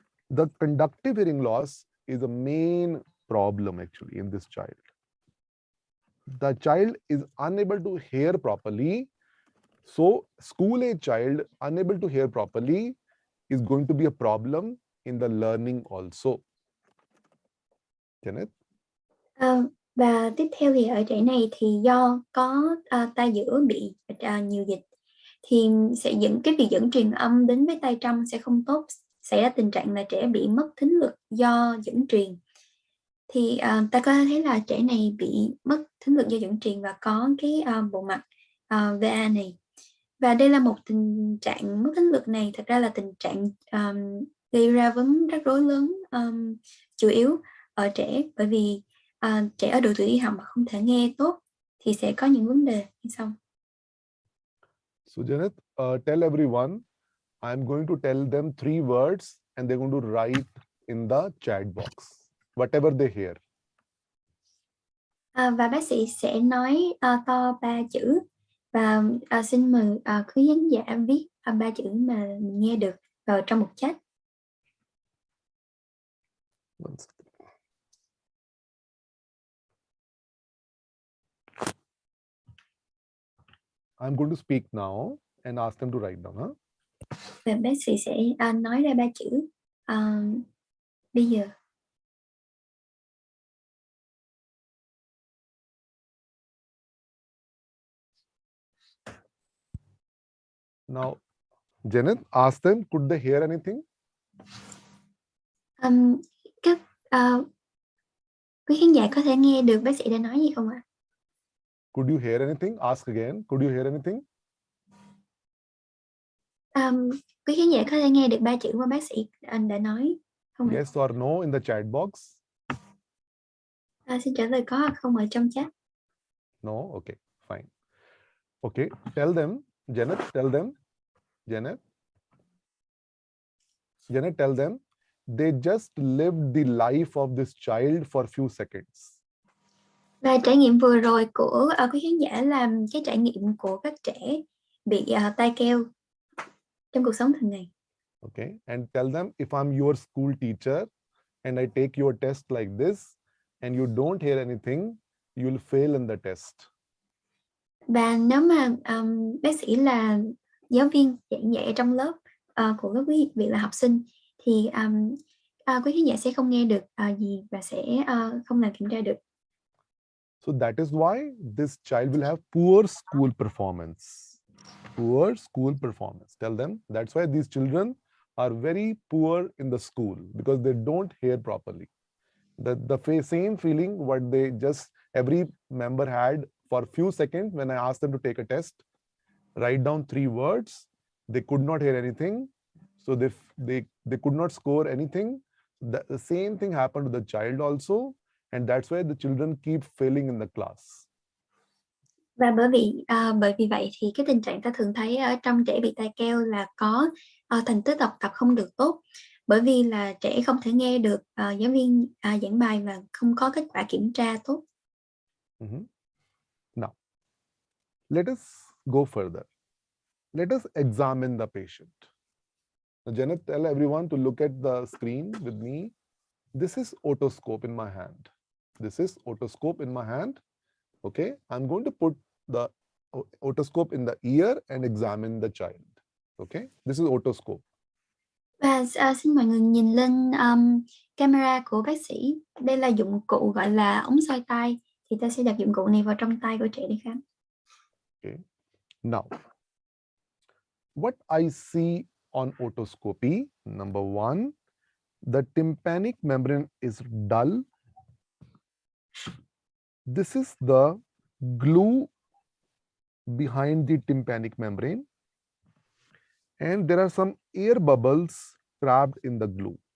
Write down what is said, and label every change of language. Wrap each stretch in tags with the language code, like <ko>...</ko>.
<en>The conductive hearing loss is a main problem actually in this child. The child is unable to hear properly. So school-age child unable to hear properly is going to be a problem in the learning also. Janet?</en> <vi>Và tiếp theo thì ở trẻ này thì do có tai giữa bị nhiều dịch, thì sẽ việc dẫn truyền âm đến với tai trong sẽ không tốt, xảy ra tình trạng là trẻ bị mất thính lực do dẫn truyền. Thì ta có thấy là trẻ này bị mất thính lực do dẫn truyền và có cái bộ mặt VA này. Và đây là một tình trạng mất thính lực này, thật ra là tình trạng gây ra vấn rắc rối lớn chủ yếu ở trẻ, bởi vì trẻ ở độ tuổi đi học mà không thể nghe tốt thì sẽ có những vấn đề như sau.</vi> <en>So Janet, tell everyone, I'm going to tell them 3 words and they're going to write in the chat box whatever they hear.</en> <vi>Và bác sĩ sẽ nói to 3 chữ và xin mời quý khán giả viết 3 chữ mà mình nghe được vào trong một chat.</vi> <en>I'm going to speak now and ask them to write down. Huh?</en> <vi>Và bác sĩ sẽ nói ra 3 chữ bây giờ.</vi> <en>Now, Janet, ask them, could they hear anything?</en> <vi>Các quý khán giả có thể nghe được bác sĩ đã nói gì không ạ?</vi> <en>Could you hear anything? Ask again. Could you hear anything?</en> <vi>Quý khán giả có thể nghe được 3 chữ mà bác sĩ đã nói không ạ?</vi> <en>Yes or no in the chat box.</en> <vi>Xin trả lời có hoặc không ở trong chat.</vi> <en>No? Okay, fine. Okay, tell them, Janet, tell them, Janet, tell them, they just lived the life of this child for a few seconds.</en> <vi>Và trải nghiệm vừa rồi của quý khán giả là cái trải nghiệm của các trẻ bị tai keo trong cuộc sống thường ngày.</vi> <en>Okay, and tell them, if I'm your school teacher and I take your test like this and you don't hear anything, you'll fail in the test.</en> <vi>Và nếu mà bác sĩ là giáo viên giảng dạy trong lớp của các quý vị là học sinh thì quý khán giả sẽ không nghe được gì và sẽ không làm kiểm tra được.</vi> <en>So that is why this child will have poor school performance. Poor school performance. Tell them that's why these children are very poor in the school, because they don't hear properly. The same feeling what they just every member had for a few seconds when I asked them to take a test, write down 3 words. They could not hear anything, so they could not score anything. The same thing happened to the child also, and that's why the children keep failing in the class.</en> <vi>Và bởi vì vậy thì cái tình trạng ta thường thấy ở trong trẻ bị tai keo là có thành tích học tập không được tốt, bởi vì là trẻ không thể nghe được giáo viên giảng bài và không có kết quả kiểm tra tốt.</vi> <en>Now, let us go further. Let us examine the patient. Now, Janet, tell everyone to look at the screen with me. This is otoscope in my hand. This is otoscope in my hand. Okay, I'm going to put the otoscope in the ear and examine the child. Okay, this is otoscope.</en> <vi>Và xin mọi người nhìn lên camera của bác sĩ. Đây là dụng cụ gọi là ống soi tai. Thì ta sẽ đặt dụng cụ này vào trong tai của trẻ để khám.</vi> <en>Okay, now what I see on otoscopy, number one, the tympanic membrane is dull. This is the glue behind the tympanic membrane, and there are some air bubbles trapped in the glue.</en>